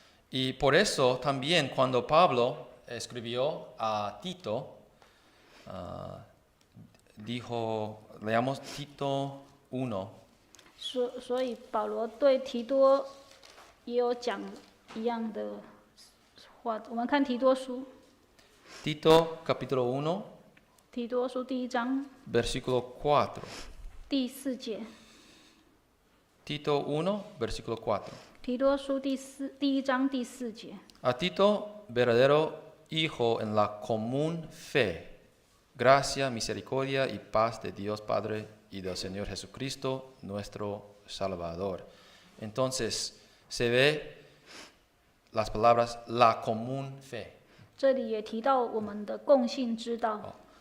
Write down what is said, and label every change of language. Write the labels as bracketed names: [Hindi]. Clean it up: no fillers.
[Spanish] Y por eso también cuando Pablo escribió a Tito, dijo, leamos Tito 1. [Chinese] 所以保罗对提多也有讲一样的话。我们看提多书， [Spanish] Tito capítulo 1, [Chinese] 提多书第1章 [Spanish] versículo 4. [Chinese] 第4节。 [Spanish] Tito 1, versículo 4. [Chinese] 提多书第1章第4节。 [Spanish] A Tito, verdadero hijo en la común fe, gracia, misericordia y paz de Dios Padre y del Señor Jesucristo, nuestro Salvador. Entonces, se ve las palabras la común fe. [Chinese] 这里也提到我们的共信之道。